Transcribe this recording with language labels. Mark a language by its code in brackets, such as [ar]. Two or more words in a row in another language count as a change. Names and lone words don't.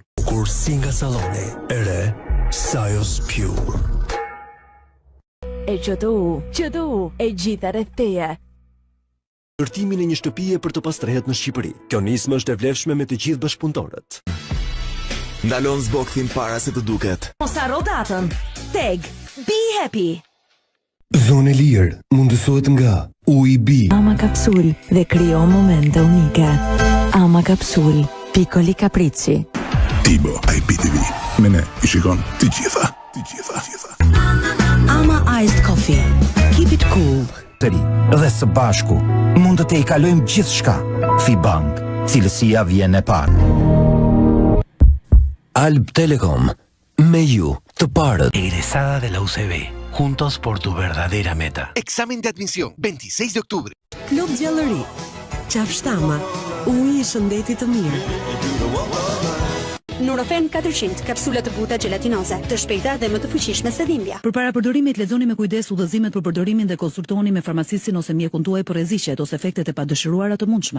[sq] Kur si nga saloni, e re, Sajos Pure. E QTU, e gjitha rreth teje. Ndërtimin e një shtëpie për të pastrehet në Shqipëri. Kjo nismë është e vlefshme me të gjithë bashkëpunëtorët. Ndalon zboktin para se të duket. Mos harro datën. [en] Tag, be happy. [sq] Zonë e lirë mundësohet nga UIB. Ama Kapsul dhe krijo momente unike. Ama Kapsul, [it] piccoli capricci. [sq] Tibo, IPTV. Me ne, I shikon të gjitha. [en] Ama Iced Coffee. Keep it cool. [sq] Dhe së bashku, mund të i kalojmë gjithë shka. Fibank, cilësia vjen e parë. Alb Telecom, me ju të parët. [es] Egresada de la UCB, juntos por tu verdadera meta. Examen de admisión, 26 de octubre. [sq] Klub Gjallëri. Qafshtama. Uji I shëndetit të mirë. Nurofen 400, kapsula të buta gelatinoze, të shpejta dhe më të fuqishme se dhimbja. Përpara përdorimit lexoni me kujdes udhëzimet për përdorimin dhe konsultoni me farmacistin ose mjekun tuaj për rreziqet ose efektet e padëshiruara të mundshme.